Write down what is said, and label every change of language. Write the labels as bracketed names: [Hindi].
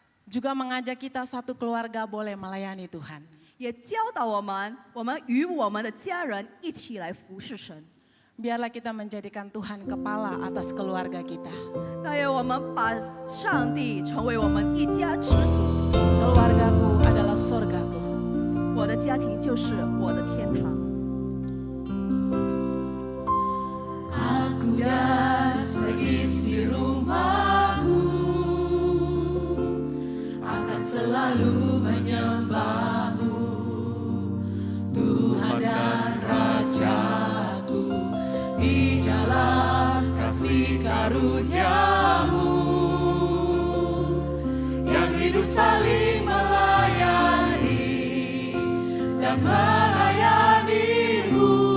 [Indonesian] Juga mengajak kita satu keluarga boleh melayani Tuhan. [Chinese] 也教导我们与我们的家人一起来服侍神。 [Indonesian] Biarlah kita menjadikan Tuhan kepala atas keluarga kita. [Chinese] 但愿我们把上帝成为我们一家之主， [Indonesian] Keluargaku adalah surgaku. [Chinese] 我的家庭就是我的天堂。 [Indonesian] Aku dan seisi rumahku akan selalu menyembahmu, Tuhan dan Rajaku, di dalam kasih karunia-Mu yang hidup saling melayani dan melayani-Mu.